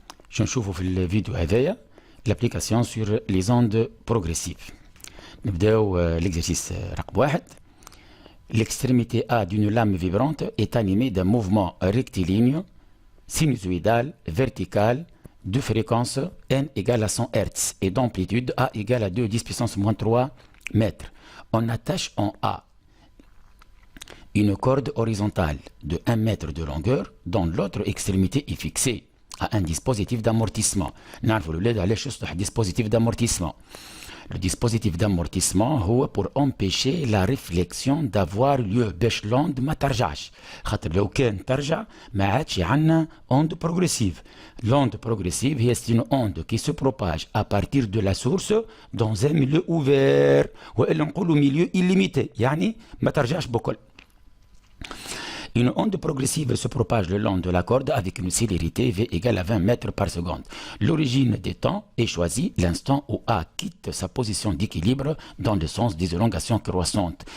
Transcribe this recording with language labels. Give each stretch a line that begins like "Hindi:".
Arabic: شو نشوفوا في الفيديو هذايا
French: l'application sur les ondes progressives.
Arabic: نبداو l'exercice رقم 1.
French: L'extrémité A d'une lame vibrante est animée d'un mouvement rectiligne, sinusoïdal, vertical, de fréquence n égale à 100 Hz et d'amplitude A égale à 2 10 puissance moins 3 mètres. On attache en A une corde horizontale de 1 mètre de longueur dont l'autre extrémité est fixée à un dispositif d'amortissement. Dispositif d'amortissement. Le dispositif d'amortissement est pour empêcher la réflexion d'avoir lieu باش l'onde
Arabic: ما ترجعش. خاطر لو كان ترجع ما عادش عندنا
French: onde progressive. L'onde progressive c'est une onde qui se propage à partir de la source dans un milieu ouvert.
Arabic: وإلا نقولوا milieu illimité يعني ما ترجعش بكل.
French: Une onde progressive se propage le long de la corde avec une célérité V égale à 20 mètres par seconde. L'origine des temps est choisie l'instant où A quitte sa position d'équilibre dans le sens des élongations croissantes.